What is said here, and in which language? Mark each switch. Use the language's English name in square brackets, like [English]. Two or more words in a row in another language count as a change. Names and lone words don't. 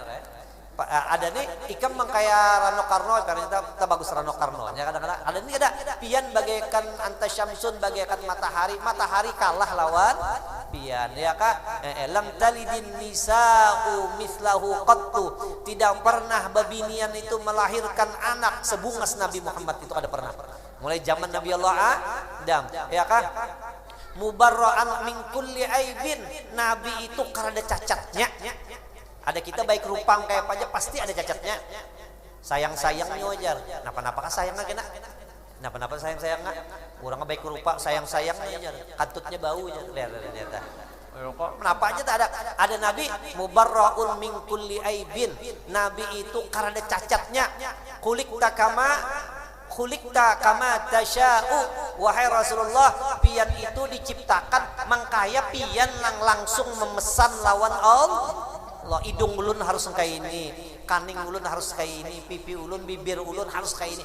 [Banjar] Ada nih ikam mengkaya Rano Karno karena kita bagus Rano Karno nya kadang-kadang ada nih ada pian bagaikan antasyamsun bagaikan matahari kalah lawan pian ya kah [Arabic] lam talidin nisa'u mislahu qattu, [Banjar] tidak pernah babinian itu melahirkan anak sebungas Nabi Muhammad itu ada pernah mulai zaman Nabi Allah Adam ya kah [Arabic] mubarra'an min kulli aibin, [Banjar] Nabi itu karena cacatnya. Ada kita baik rupang kayak apa aja pasti ada cacatnya. Sayang-sayangnya wajar. Napa-napa kan sayangnya kena. Napa-napa sayang-sayangnya. Kurang baik rupa sayang-sayangnya wajar. Kantutnya bau aja. Lihat. Kenapa aja tak ada? Ada Nabi [Arabic] mubarraun min kulli aibin. [Banjar] Nabi itu karena cacatnya. [Arabic] Khuliqta kama tasya'u, [Banjar] wahai Rasulullah, pian itu diciptakan mangkaya pian langsung memesan lawan Allah. Hidung ulun harus kayak ini, kaning ulun harus kayak ini, pipi ulun, bibir ulun harus kayak ini.